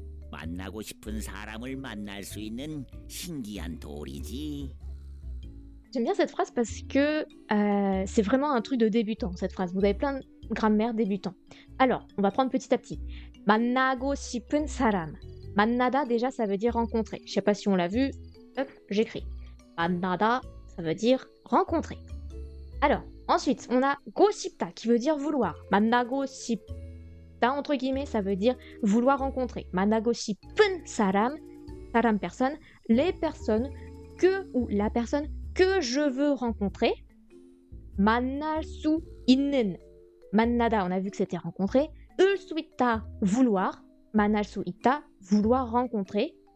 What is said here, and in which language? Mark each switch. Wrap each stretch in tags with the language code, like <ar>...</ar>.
<ko>만나고 싶은 사람을 만날 수 있는 신기한 돌이지.</ko> <fr>J'aime bien cette phrase parce que c'est vraiment un truc de débutant, cette phrase. Vous avez plein de grammaire débutant. Alors, on va prendre petit à petit.</fr> <ko>만나고 싶은 사람.</ko> <fr>만나다, déjà, ça veut dire rencontrer. Je sais pas si on l'a vu. Hop, j'écris. 만나다, ça veut dire rencontrer. Alors, ensuite, on a 고 싶다, qui veut dire vouloir. 만나고 싶다, entre guillemets, ça veut dire vouloir rencontrer.</fr> <ko>만나고 싶은 사람,</ko> <fr>사람 personne, les personnes que, ou la personne que je veux rencontrer.</fr> <ko>만날 수 있는.</ko> <fr>만나다, on a vu que c'était rencontrer. 을 수 있다, vouloir. 만날 수 있다, vouloir rencontrer.</fr>